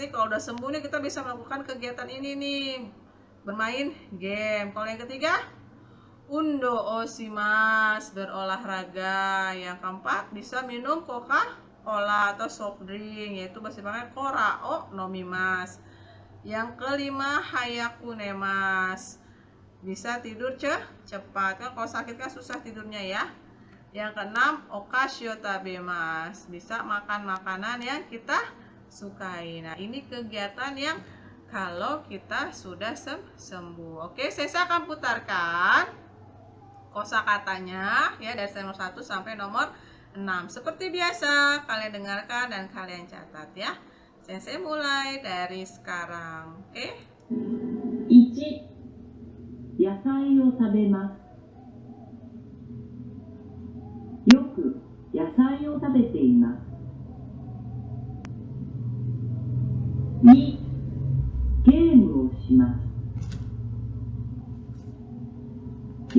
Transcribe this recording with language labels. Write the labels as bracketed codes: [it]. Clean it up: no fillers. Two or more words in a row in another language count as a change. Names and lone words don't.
[id] Nih kalau udah sembuh nih kita bisa melakukan kegiatan ini nih, bermain game. Kalau yang ketiga, [ja] 運動します, [id] berolahraga. Yang keempat, bisa minum Coca-Cola atau [en] soft drink, [id] yaitu bahasa Jepangnya [ja] コーラを飲みます. [id] Yang kelima, [ja] 早く寝ます, [id] bisa tidur cepat. Kan kalau sakit kan susah tidurnya ya. Yang keenam, [ja] お菓子を食べます, [id] bisa makan makanan yang kita sukai. Nah, ini kegiatan yang kalau kita sudah sembuh. Oke, saya akan putarkan kosakatanya ya, dari nomor 1 sampai nomor 6. Seperti biasa, kalian dengarkan dan kalian catat ya. Saya mulai dari sekarang. Oke? [ja] 1、野菜を食べます。よく野菜を食べています。2、ゲームをします。